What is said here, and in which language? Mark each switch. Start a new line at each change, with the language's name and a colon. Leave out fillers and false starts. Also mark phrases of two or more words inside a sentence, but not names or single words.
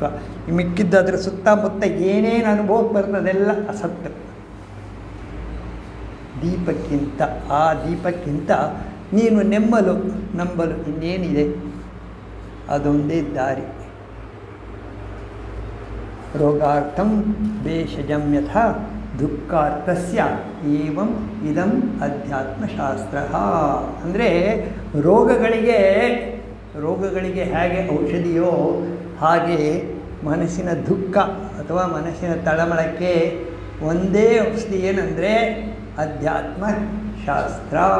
Kannada: ಮಿಕ್ಕಿದ್ದದ್ರ ಸುತ್ತಮುತ್ತ ಏನೇನು ಅನುಭವಕ್ಕೆ ಬರ್ತದೆ ಅದೆಲ್ಲ ಅಸತ್. ದೀಪಕ್ಕಿಂತ, ಆ ದೀಪಕ್ಕಿಂತ ನೀನು ನಂಬಲು ಇನ್ನೇನಿದೆ? ಅದೊಂದೇ ದಾರಿ.
Sanskrit: ರೋಗಾರ್ಥಂ ಭೇಷಜಂ ಯಥಾ ದುಃಖಾರ್ಥಸ್ಯ ಏವಂ ಇದಂ ಅಧ್ಯಾತ್ಮಶಾಸ್ತ್ರ.
Kannada: ಅಂದರೆ ರೋಗಗಳಿಗೆ ಹೇಗೆ ಔಷಧಿಯೋ ಹಾಗೆ ಮನಸ್ಸಿನ ದುಃಖ ಅಥವಾ ಮನಸ್ಸಿನ ತಳಮಳಕ್ಕೆ ಒಂದೇ ಔಷಧಿ ಏನಂದರೆ ಅಧ್ಯಾತ್ಮ ಶಾಸ್ತ್ರ.